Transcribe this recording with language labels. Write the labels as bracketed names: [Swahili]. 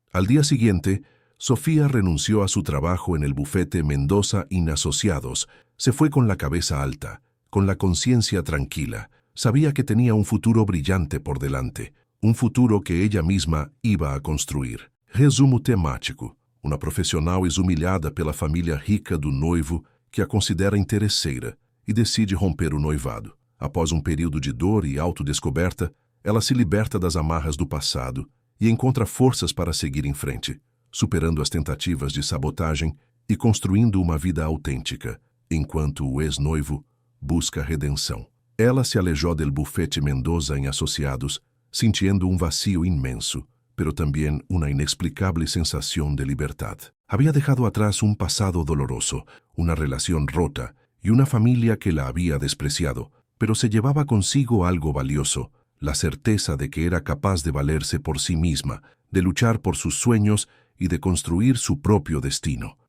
[Spanish] Al día siguiente, Sofía renunció a su trabajo en el bufete Mendoza y Asociados. Se fue con la cabeza alta, con la conciencia tranquila. Sabía que tenía un futuro brillante por delante, un futuro que ella misma iba a construir. [Portuguese] Resumo temático. Uma profissional exhumilhada pela família rica do noivo que a considera interesseira e decide romper o noivado. Após período de dor e autodescoberta, ela se liberta das amarras do passado e encontra forças para seguir em frente, superando as tentativas de sabotagem e construindo uma vida autêntica, enquanto o ex-noivo busca redenção. [Spanish] Ela se alejó del bufete Mendoza em Asociados, sintiendo un vacío inmenso, pero también una inexplicable sensación de libertad. Había dejado atrás un pasado doloroso, una relación rota y una familia que la había despreciado, pero se llevaba consigo algo valioso, la certeza de que era capaz de valerse por sí misma, de luchar por sus sueños y de construir su propio destino.